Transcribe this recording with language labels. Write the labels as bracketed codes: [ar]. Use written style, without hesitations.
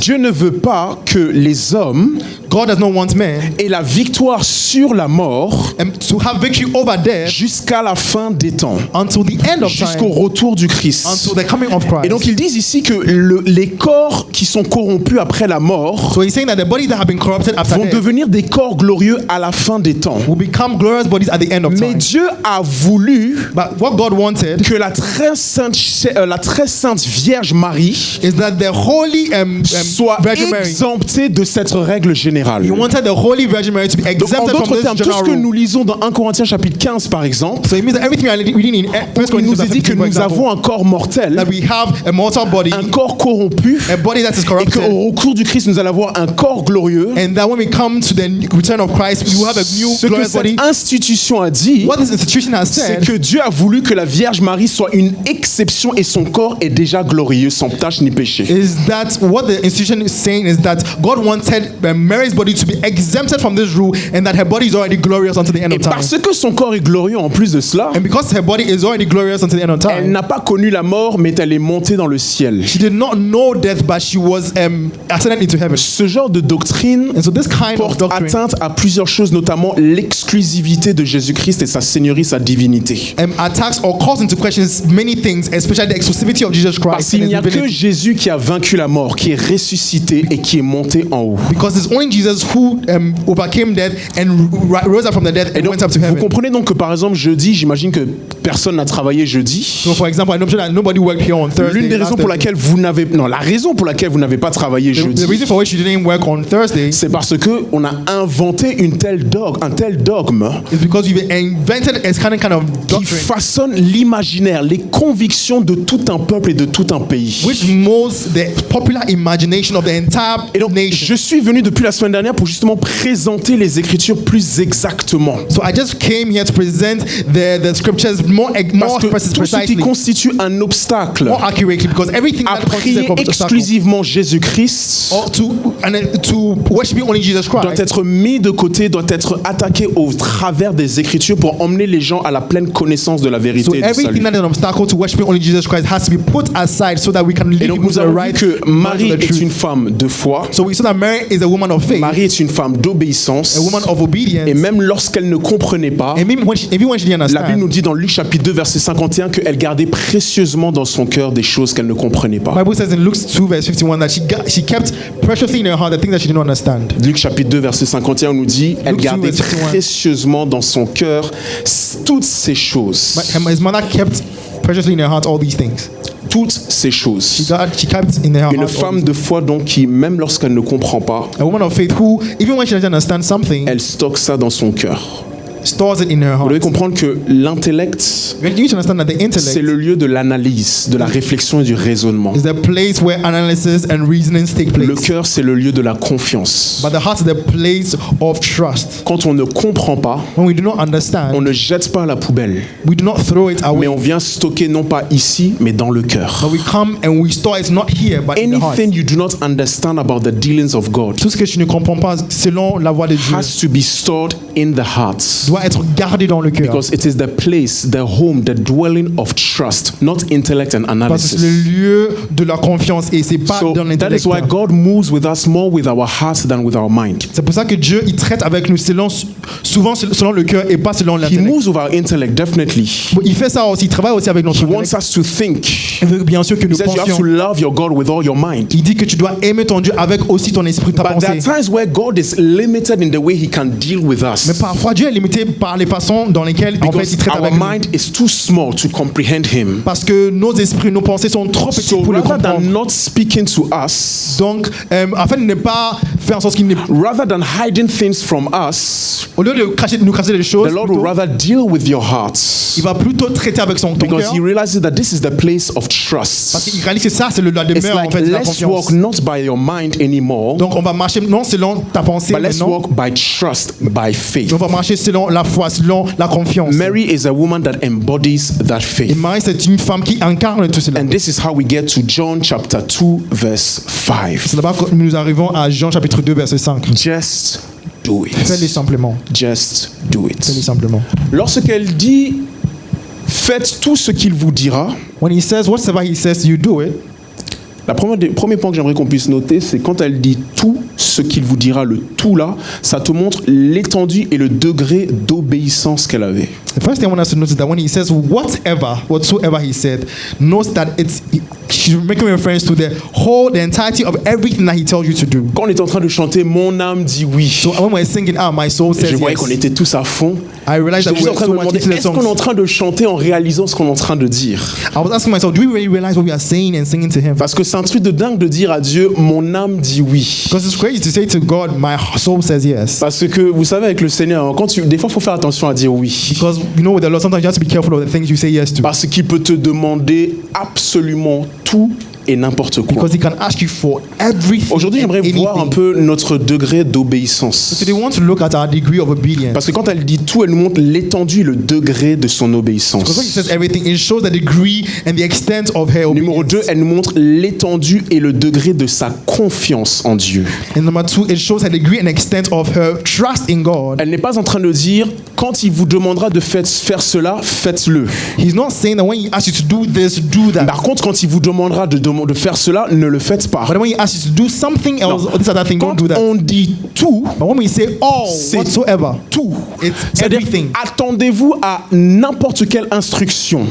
[fr] Dieu ne veut pas que les hommes [en] God does not want men [fr] aient la victoire sur la mort [en] to have victory over death [fr] jusqu'à la fin des temps, [en] until the end of [fr] jusqu'au [en] time, [fr] retour du Christ. [en] until the coming of Christ. [fr] Et donc ils disent ici que les corps qui sont corrompus après la mort [en] So he's saying that the bodies that have been corrupted after [fr] vont [en] death [fr] devenir des corps glorieux à la fin des temps. [en] will become glorious bodies at the end of [fr] Mais [en] time. [fr] Dieu a voulu [en] But what God wanted [fr] que la très sainte Vierge Marie [en] is that the holy [fr] soit [en] Virgin Mary, [fr] exemptée de cette règle générale. [en] he wanted the holy Virgin Mary to be [fr] Donc, en [en] exempted from [fr] d'autres [en] this [fr] termes, tout ce [en] general [fr] que [en] rule. [fr] nous lisons dans 1 Corinthiens chapitre 15 par exemple, [en] So it means that everything we are reading in 1 [fr] il [en] Corinthians [fr] nous est dit que [en] 15, for [fr] nous [en] example, [fr] avons un corps mortel, [en] that we have a mortal body, [fr] un corps corrompu, [en] a body that is [fr] et [en] corrupted, [fr] qu'au recours du Christ, nous allons avoir un corps glorieux. [en] and that when we come to the return of Christ, we will have a new [fr] Ce que [en] glorious body. [fr] cette institution a dit, [en] What this institution has [fr] c'est [en] said [fr] que Dieu a voulu que la Vierge Marie soit une exception et son corps est déjà glorieux, sans tache ni péché. [en] is that what the institution is saying is that God wanted Mary's body to be exempted from this rule, and that her body is already glorious until the end [fr] Et [en] of time. [fr] parce que son corps est glorieux en plus de cela, [en] And because her body is already glorious until the end of [fr] elle [en] time, [fr] n'a pas connu la mort, mais elle est montée dans le ciel. [en] she did not know death, but she was ascended into heaven. [fr] Ce genre de doctrine [en] And so this kind of [fr] porte [en] doctrine [fr] atteinte à plusieurs choses, notamment l'exclusivité de Jésus-Christ et sa seigneurie, sa divinité. [en] attacks or calls into questions many things, especially the exclusivity of Jesus [fr] Parce [en] Christ [fr] qu'il [en] and [fr] n'y [en] his [fr] a que [en] divinity. [fr] Jésus qui a vaincu la mort, qui est ressuscité et qui est monté en haut. [en] Because it's only Jesus who overcame death and rose up from the dead [fr] Et [en] and [fr] donc, [en] went up to [fr] vous [en] heaven. [fr] comprenez donc que par exemple jeudi, j'imagine que personne n'a travaillé jeudi. [en] So for example, I'm sure that nobody worked here on Thursday. [fr] L'une des raisons [en] last [fr] pour [en] Thursday. [fr] laquelle vous n'avez la raison pour laquelle vous n'avez pas travaillé [en] The [fr] jeudi, [en] reason for which you didn't work on Thursday [fr] c'est parce que on a inventé un tel dogme [en] is because we've invented a kind of [fr] qui [en] doctrine [fr] façonne l'imaginaire, les convictions de tout un peuple et de tout un pays. [en] which molds the popular imagination of the entire [fr] Et donc, [en] nation. [fr] je suis venu depuis la semaine dernière pour justement présenter les Écritures plus exactement. [en] So I just came here to present the scriptures more [fr] Parce que tout ce qui [en] precisely, [fr] constitue un obstacle [en] more accurately, because everything [fr] à [en] that constitutes [fr] prier [en] an obstacle [fr] exclusivement Jésus-Christ [en] or to worship only Jesus [fr] doit [en] Christ [fr] être mis de côté, doit être attaqué au travers des Écritures pour emmener les gens à la pleine connaissance de la [en] So [fr] vérité et du [en] everything that is an obstacle to worshiping only Jesus Christ has to be put aside so that we can lead [fr] Et donc [en] people [fr] nous [en] to the [fr] avons vu [en] right [fr] que [en] knowledge [fr] Marie [en] of the [fr] est [en] truth. [fr] une femme de foi, [en] So we saw that Mary is a woman of faith, [fr] Marie est une femme d'obéissance, [en] a woman of obedience, [fr] et même lorsqu'elle ne comprenait pas, [en] and even when she didn't [fr] la Bible [en] understand, [fr] nous dit dans Luc chapitre 2 verset 51 qu'elle gardait précieusement dans son cœur des choses qu'elle ne comprenait pas. [en] the Bible says in Luke 2 verse 51 that she kept preciously in her heart the things that she didn't understand. [fr] Luc chapitre 2 verset 51 nous dit elle [en] Luke 2, [fr] gardait verset 51. précieusement dans son cœur toutes ces choses. [en] But his mother kept preciously in her heart all these things. [fr] Toutes ces choses. [en] She kept in her [fr] Une [en] heart all [fr] femme [en] these [fr] de foi donc qui, même lorsqu'elle ne comprend pas, [en] A woman of faith who, even when she doesn't understand something, [fr] elle stocke ça dans son cœur. [en] stores it in her [fr] Vous devez [en] heart. [fr] comprendre que l'intellect, [en] You need to understand that the [fr] c'est [en] intellect [fr] le lieu de l'analyse, de la réflexion et du raisonnement. [en] is the place where analysis and reasonings take [fr] Le [en] place. [fr] cœur, c'est le lieu de la confiance. [en] But the heart is the place of trust. [fr] Quand on ne comprend pas, [en] When we do not [fr] on [en] understand, [fr] ne jette pas à la poubelle, [en] we do not throw it [fr] mais [en] away. [fr] on vient stocker non pas ici, mais dans le cœur. [en] But we come and we store it not here, but in the heart. Anything you do not understand about the dealings of God [fr] Tout ce que tu ne comprends pas selon la voix de Dieu [en] has to be stored in the heart. [fr] doit doit être gardé dans le cœur. [en] Because it is the place, the home, the dwelling of trust, not intellect and [fr] Parce que c'est le [en] analysis. [fr] lieu de la confiance et c'est pas [en] So [fr] dans [en] that [fr] l'intellect. [en] is why God moves with us more with our heart than with our mind. [fr] C'est pour ça que Dieu il traite avec nous souvent selon le cœur et pas selon [en] He [fr] l'intellect. [en] moves with our intellect, definitely. [fr] Bon, il fait ça aussi, il travaille aussi avec notre [en] He wants [fr] intellect. [en] us to think. [fr] Il veut bien sûr que [en] He [fr] nous [en] says you have to [fr] pensions. [en] love your God with all your mind. [fr] Il dit que tu dois aimer ton Dieu avec aussi ton esprit, ta [en] But there are [fr] pensée. [en] times where God is limited in the way He can deal with [fr] Mais [en] us. [fr] parfois Dieu est limité par les façons dans lesquelles en fait [en] Because [fr] il traite [en] our [fr] avec nous. [en] mind is too small to comprehend Him. [fr] Parce que nos esprits, nos pensées sont trop petits [en] So [fr] pour le [en] rather than [fr] comprendre. [en] not speaking to us, [fr] Donc, afin de ne pas faire en sorte qu'il [en] rather than hiding things from us, [fr] au lieu de nous cracher des choses, [en] the Lord will [fr] plutôt, [en] rather deal with your hearts. [fr] il va plutôt traiter avec ton [en] Because [fr] cœur. [en] He realizes that this is the place of trust. [fr] qu'il réalise que ça, c'est la [en] It's [fr] demeure en [en] like, [fr] fait de la [en] let's [fr] confiance. [en] walk not by your mind anymore, [fr] Donc, on va marcher non selon ta pensée, [en] but let's [fr] maintenant, [en] walk by trust, by faith. [fr] mais on va marcher selon la foi, selon la confiance. [en] Mary is a woman that embodies that [fr] Et [en] faith. [fr] Marie, c'est une femme qui incarne tout cela. [en] And this is how we get to John chapter 2, verse 5. [fr] C'est là-bas que nous arrivons à Jean chapitre 2, verset 5. [en] Just do [fr] Fais-le [en] it. [fr] simplement. [en] Just do [fr] Fais-le [en] it. [fr] simplement. Lorsqu'elle dit, faites tout ce qu'il vous dira, [en] When he says whatever he says, you do it. [fr] premier point que j'aimerais qu'on puisse noter, c'est quand elle dit tout ce qu'il vous dira, le tout là, ça te montre l'étendue et le degré d'obéissance qu'elle avait. [en] The first thing I want us to notice is that when he says whatsoever he said, note that she's making reference to the entirety of everything that he tells you to do. [fr] Quand on est en train de chanter, mon âme dit oui, [en] So when we're singing, my soul [fr] je [en] says [fr] voyais [en] yes. [fr] qu'on était tous à fond. [en] I realized that we [fr] juste en [en] were [fr] train de [en] so [fr] me [en] much [fr] demander, [en] into the [fr] est-ce qu'on est en [en] songs. [fr] train de chanter en réalisant ce qu'on est en train de dire? [en] I was asking myself, do we really realize what we are saying and singing to him? [fr] Parce que c'est un truc de dingue de dire à Dieu, mon âme dit oui. [en] Because it's crazy to say to God, my soul says yes. [fr] Parce que vous savez, avec le Seigneur, des fois, il faut faire attention à dire oui. [en] Because with the Lord, sometimes you have to be careful of the things you say yes to. [fr] Parce qu'il peut te demander absolument tout et n'importe quoi. [en] Because he can ask you for everything. [fr] Aujourd'hui, j'aimerais [en] and [fr] voir un [en] anything. [fr] peu notre degré d'obéissance. [en] So they want to look at our degree of obedience. [fr] Parce que quand elle dit tout, elle nous montre l'étendue et le degré de son [en] Because when he [fr] obéissance. [en] says everything, it shows the degree and the extent of her [fr] Numéro 2, [en] obedience. [fr] elle nous montre l'étendue et le degré de sa confiance en Dieu. [en] And number 2, it shows the degree and extent of her trust in God. [fr] Elle n'est pas en train de dire, quand il vous demandera de faire cela, faites-le. [en] He's not saying that when he asks you to do this, do that. [fr] Par contre, quand il vous demandera de faire cela, ne le faites pas. [en] But when he asks you to do something else, [fr] Non. [en] or this other thing, don't [fr] Quand [en] do that. [fr] on dit tout, [en] But when we say all, [fr] c'est [en] whatsoever, [fr] tout. [en] it's [fr] C'est-à-dire, [en] everything. [fr] attendez-vous à n'importe quelle instruction.